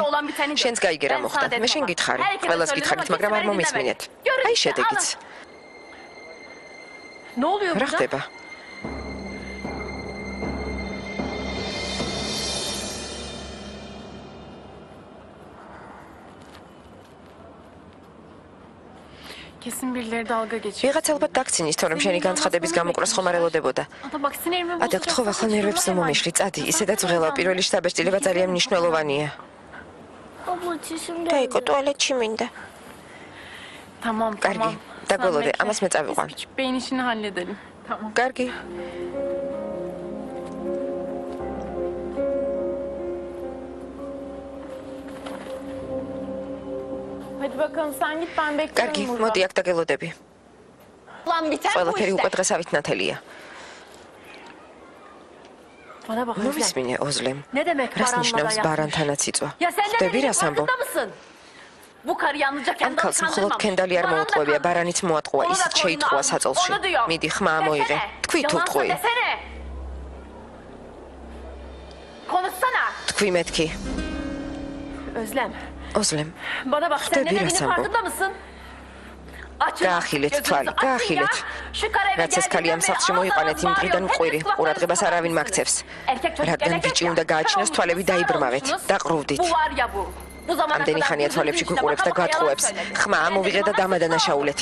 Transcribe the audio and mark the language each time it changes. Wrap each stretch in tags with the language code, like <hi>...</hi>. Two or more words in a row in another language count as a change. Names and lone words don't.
<ka>შენს გაიგე რა მოხდა. მე შენ გითხარი. ყველას გითხარით, მაგრამ არ მომისმინეთ. აი შედეგიც. რა ხდება?</ka> <tr>Kesin birileri dalga geçiyor.</tr> <ka>ვიღაც ალბათ დაქცინის, თორემ შენი განცხადების გამოკრას ხომ არ ელოდებოდა. ადა გთხოვ ახლა ნერვებს მომიშლი, წადი, ისედაც ვღელა პირველი შთაბეჭდილება ძალიან მნიშვნელოვანია. დაიკო ტუალეტში მინდა.</ka> <tr>Tamam,</tr> <ka>კარგი, დაგველოდე, ამას მე წავიყვან.</ka> <tr>Beyin işini halledelim. Tamam.</tr> <ka>კარგი.</ka> <tr>Hadi bakalım sen git ben</tr> <ka>კარგი,</ka> <tr>bekliyorum burada.</tr> <ka>მოდი აქ დაგელოდები.</ka> <tr>Lan biter bu</tr> <ka>ყველაფერი</ka> <tr>işte.</tr> <ka>უკვე დღესავით ნათელია.</ka> <tr>Bana bak Özlem.</tr> <ka>მომისმინე ოზლემ.</ka> <tr>Ne demek</tr> <ka>რას</ka> <tr>Baran'la</tr> <ka>ნიშნავს</ka> <tr>da</tr> <ka>ბარანთანაც იწვა?</ka> <tr>Ya sen de</tr> <ka>ხდები</ka> <tr>benim</tr> <ka>რას ამბობ?</ka> <tr>farkında mısın? Bu karı yalnızca</tr> <ka>ამ</ka> <tr>kendini</tr> <ka>ქალს მხოლოდ ქენდალი არ მოუტყვევია, ბარანიც მოატყუა, ისიც შეიტყუა საწოლში. მიდი, ხმა მოიღე. თქვი თუ ვტყვი.</ka> <tr>Konuşsana.</tr> <ka>თქვი მეთქი.</ka> <tr>Özlem.</tr> <ka>ოზლემ,</ka> <tr>Bana bak sen</tr> <ka>Xdები</ka> <tr>ne rəsəm dediğinin bu. farkında mısın?</tr> <ka>გაახილეთ თვალი, გაახილეთ. რაც ეს ქალი ამ სახლში მოიყვანეთ იმ დღიდან მყვირი, ყურადღებას არავინ მაქცევს. რადგან ბიჭი უნდა გააჩინოს, თვალები დაიბრმავეთ, დაყრუვდით. ამდენი ხანია თვალებში გვიყურებს და გათხოვებს. ხმა ამოვიღეთ და დამადანაშაულეთ.</ka>